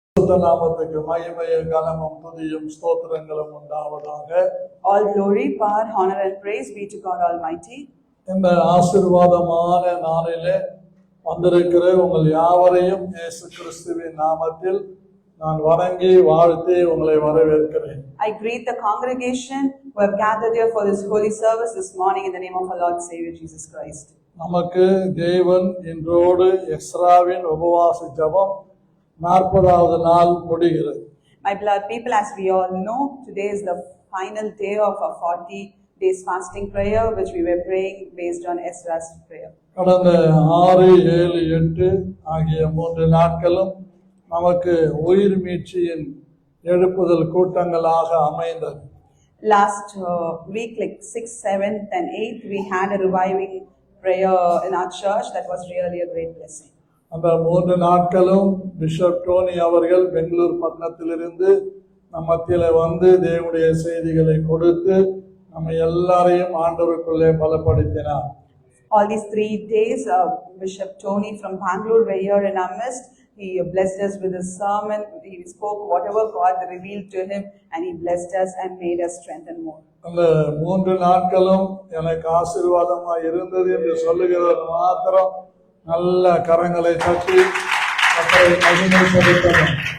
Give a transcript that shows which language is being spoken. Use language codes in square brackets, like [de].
[ta] பரிசுத்த நாமத்துக்கு மகிமையும் கனமும் துதியும் ஸ்தோத்திரங்களும் உண்டாவதாக. [en] All glory, power, honor and praise be to God Almighty. [ta] இந்த ஆசீர்வாதமான நாளிலே வந்திருக்கிற உங்கள் யாவரையும் இயேசு கிறிஸ்துவின் நாமத்தில் நான் வணங்கி வாழ்த்தி உங்களை வரவேற்கிறேன். [en] I greet the congregation who have gathered here for this holy service this morning in the name of our Lord Savior Jesus Christ. [ta] நமக்கு தேவன் இன்றோடு எஸ்ராவின் உபவாச ஜெபம் 40வது நாள் முடிகிறது. [en] My beloved people, as we all know, today is the final day of our 40 days fasting prayer which we were praying based on Ezra's prayer. [ta] கடந்த 6, 7, 8 ஆகிய 3 நாட்களும் நமக்கு உயிர் மீட்சியின் எழுப்புதல் கூட்டங்களாக அமைந்தது. [en] Last week, like 6th, 7th and 8th, we had a reviving prayer in our church that was really a great blessing. [ta] அந்த 3 நாட்களும் bishop Dhoni அவர்கள் பெங்களூர் பட்டணத்திலிருந்து நம் மத்தியில வந்து தேவனுடைய செய்திகளை கொடுத்து நம்ம எல்லாரையும் ஆண்டவருக்குள்ளே பலப்படுத்தினார். [en] All these 3 days, Bishop Tony from Bangalore were here in our midst. He blessed us with his sermon. He spoke whatever God revealed to him, and he blessed us and made us strengthen more. [ta] அந்த 3 நாட்களும் எனக்கு ஆசீர்வாதமா இருந்தது என்று சொல்லுகிறவர் மாத்திரம் நல்ல கரங்களை தட்டி கர்த்தரை மகிமை செலுத்தணும்.